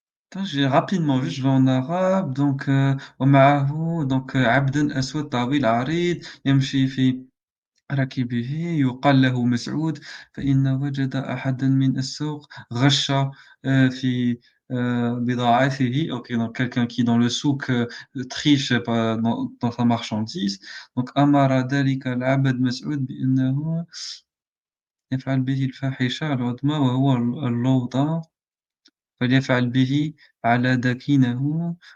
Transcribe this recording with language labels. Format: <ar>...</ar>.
<fr>Attends, j'ai rapidement vu, je vais en arabe donc</fr> <ar>ومعه donc عبد أسود طويل عريض يمشي في ركبه يُقال له مسعود فإن وجد أحدًا من السوق غش في بضاعته.</ar> <fr>OK, donc quelqu'un qui dans le souk, triche pas dans sa marchandise.</fr> <ar>Donc أمر ذلك العبد مسعود بأنه يفعل به الفاحشة العظمى وهو اللوطة. فليفعل به على داكنه</ar>